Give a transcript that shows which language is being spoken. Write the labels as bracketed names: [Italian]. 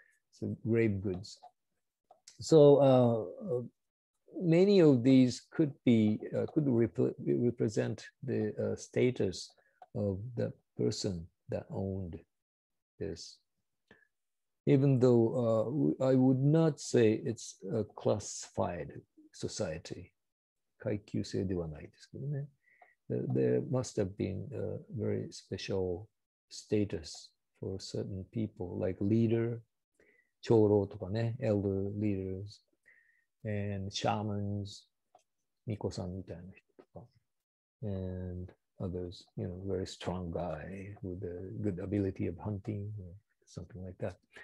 [English] So grave goods. So many of these could represent the status of the person that owned this. Even though I would not say it's a classified society. [Japanese] 階級制ではないですけどね。 [English] There must have been a very special status for certain people, like leader, [Japanese] 長老とかね、 [English] elder leaders, and shamans, [Japanese] 巫女さんみたいな人とか、 [English] and others, very strong guy with a good ability of hunting, or something like that.